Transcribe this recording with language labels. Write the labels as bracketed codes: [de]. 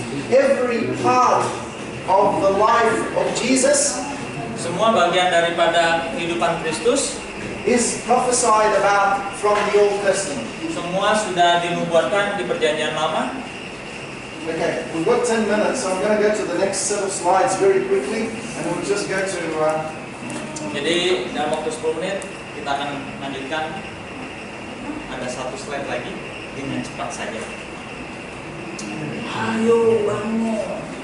[en] Every part of the life of Jesus [id] Semua bagian daripada kehidupan Kristus [en] is prophesied about from the Old Testament. [id] semua sudah dinubuatkan di Perjanjian Lama. [en] Okay, we've got 10 minutes, so I'm going to go to the next set of slides very quickly, and we'll just go to... [id] Jadi dalam waktu 10 menit kita akan lanjutkan. Ada satu slide lagi dengan cepat saja. Ayo bangun.